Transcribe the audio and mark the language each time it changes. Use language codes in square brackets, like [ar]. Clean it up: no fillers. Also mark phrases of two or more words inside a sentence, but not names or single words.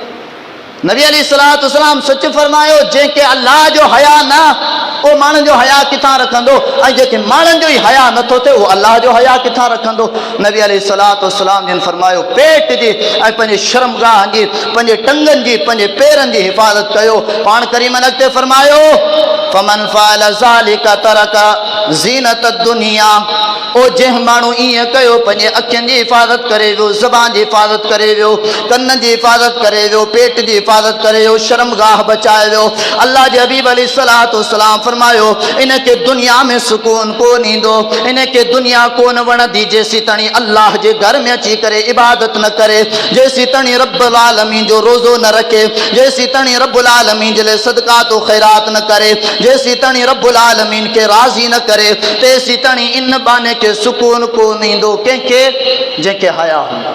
[sd] नबी अलैहिस्सलाम सच फरमायो, जंहिंखे अल्लाह जो हया न, उहो माण्हुनि जो हया किथां रखंदो, ऐं जेके माण्हुनि जो ई हया नथो थिए उहो अल्लाह जो हया किथां रखंदो। नबी अलैहिस्सलाम जिन फरमायो, पेट जी ऐं पंहिंजे शर्मगाह जी, पंहिंजे टंगनि जी, पंहिंजे पेरनि जी हिफ़ाज़त कयो। पाण करीम अॻिते फरमायो, [ar] فمن فعل ذلك ترك زينة دنيا, [sd] ओ जंहिं माण्हू ईअं कयो, पंहिंजे अखियुनि जी हिफ़ाज़त करे वियो, ज़बान जी हिफ़ाज़त करे वियो, कननि जी हिफ़ाज़त करे वियो, पेट जी हिफ़ाज़त करे वियो, शर्मगाह बचाए वियो। अल्लाह जे हबीब अलैहिस्सलाम फरमायो, इनखे दुनिया में सुकून कोन ईंदो, इनखे दुनिया कोन वणंदी जेसीं ताणी अल्लाह जे घर में अची करे इबादत न करे, जेसीं ताणी रब्बुल आलमीन जो रोज़ो न रखे, जेसीं ताणी रब्बुल आलमीन जे लाइ सदक़ात और ख़ैरात न करे, जेसीं ताणी रब्बुल आलमीन खे राज़ी न करे, तेसीं ताणी इन बाने के सुकून कोन ईंदो कंहिंखे, जंहिंखे हया हूंदो।